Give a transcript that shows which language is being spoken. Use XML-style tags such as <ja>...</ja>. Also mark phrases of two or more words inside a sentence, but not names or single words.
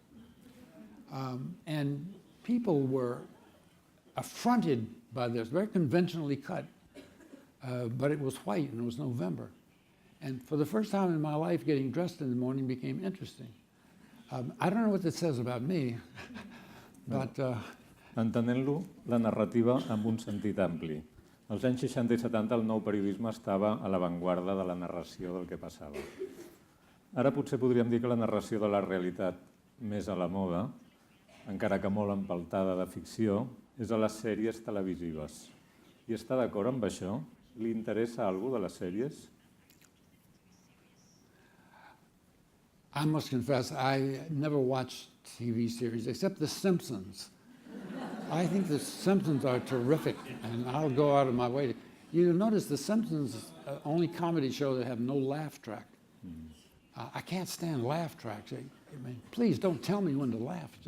<en>And people were affronted by this, very conventionally cut, but it was white and it was November. And for the first time in my life, getting dressed in the morning became interesting. I don't know what this says about me, but...</en> <ca>Entenent-lo, la narrativa amb un sentit ampli. Als anys 60 i 70 el nou periodisme estava a l'avantguarda de la narració del que passava. Ara potser podríem dir que la narració de la realitat més a la moda, encara que molt empeltada de ficció, és a les sèries televisives. I està d'acord amb això? Li interessa alguna de les sèries?</ca> <en>I must confess, I never watched TV series except The Simpsons. I think The Simpsons are terrific, and I'll go out of my way. You'll notice The Simpsons is the only comedy show that have no laugh track. I can't stand laugh tracks. I mean, please don't tell me when to laugh.</en>